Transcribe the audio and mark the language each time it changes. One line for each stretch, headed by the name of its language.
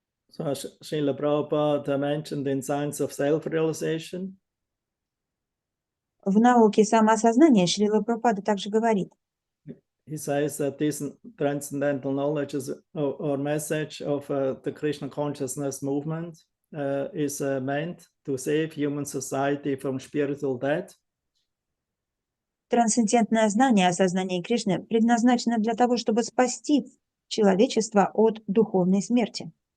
English: So Srila Prabhupada mentioned in Science of Self-Realization.
Russian: В науке самоосознания Шрила Прабхупада также говорит:
English: He says that this transcendental knowledge is, or message of the Krishna consciousness movement is meant to save human society from spiritual death.
Russian: Трансцендентное знание о сознании Кришны предназначено для того, чтобы спасти человечество от духовной смерти.